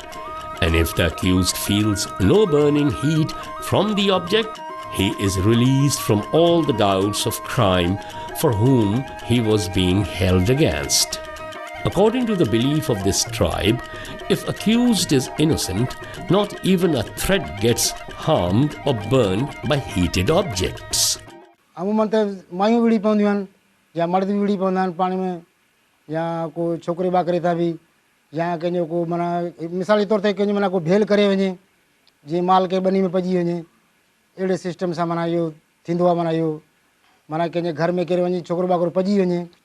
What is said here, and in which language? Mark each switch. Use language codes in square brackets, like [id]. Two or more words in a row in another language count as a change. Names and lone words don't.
[en] And if the accused feels no burning heat from the object, he is released from all the doubts of crime for whom he was being held against. According to the belief of this tribe, if accused is innocent, not even a thread gets harmed or burned by heated objects. [sd] अमूमन त मायूं विड़ी पवंदियूं आहिनि या मर्द बि विड़ी पवंदा आहिनि पाणी में या को छोकिरे ॿाकरे था बि या कंहिंजो को माना मिसाली तौर ते कंहिंजो माना को भेल करे वञे जीअं माल के ॿनी में पइजी वञे अहिड़े सिस्टम सां माना इहो थींदो आहे माना इहो माना कंहिंजे घर में केरु वञी छोकिरो ॿाकरो पइजी वञे